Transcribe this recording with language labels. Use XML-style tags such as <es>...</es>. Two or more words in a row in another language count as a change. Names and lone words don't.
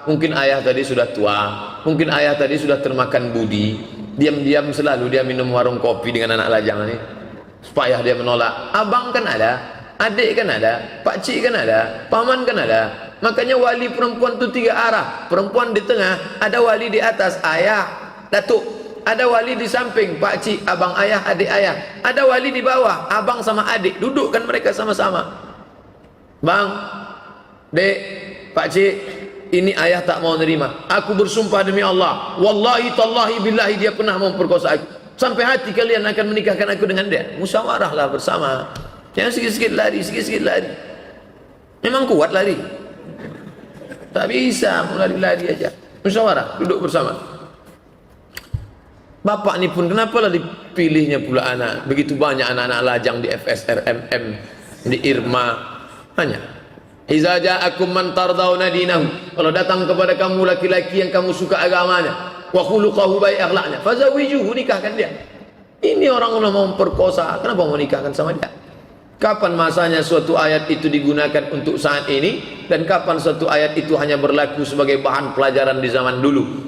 <id>Mungkin ayah tadi sudah tua, mungkin ayah tadi sudah termakan budi. Diam-diam selalu dia minum warung kopi dengan anak lajang ini, supaya dia menolak. Abang kan ada, adik kan ada, pakcik kan ada, paman kan ada. Makanya wali perempuan itu 3 arah. Perempuan di tengah, ada wali di atas, ayah, datuk. Ada wali di samping, pakcik, abang ayah, adik ayah. Ada wali di bawah, abang sama adik. Dudukkan mereka sama-sama. Bang, dek, pakcik, ini ayah tak mau nerima. Aku bersumpah demi Allah,</id> <ar>wallahi tallahi billahi</ar> <id>dia pernah memperkosa aku. Sampai hati kalian akan menikahkan aku dengan dia. Musyawarahlah bersama. Jangan sikit-sikit lari, sikit-sikit lari. Memang kuat lari, tak bisa lari-lari aja. Musyawarah, duduk bersama. Bapak ini pun kenapalah dipilihnya pula anak. Begitu banyak anak-anak lajang di FSRMM, di Irma.</id> <ar>Hanya iza ja'akum man tardawna dinahu.</ar> <id>Kalau datang kepada kamu laki-laki yang kamu suka agamanya,</id> <ar>wa khuluquhu</ar> <id>baik akhlaknya, fazawijuhu, nikahkan dia. Ini orang mau memperkosa, kenapa mau nikahkan sama dia? Kapan masanya suatu ayat itu digunakan untuk saat ini, dan kapan suatu ayat itu hanya berlaku sebagai bahan pelajaran di zaman dulu?</id>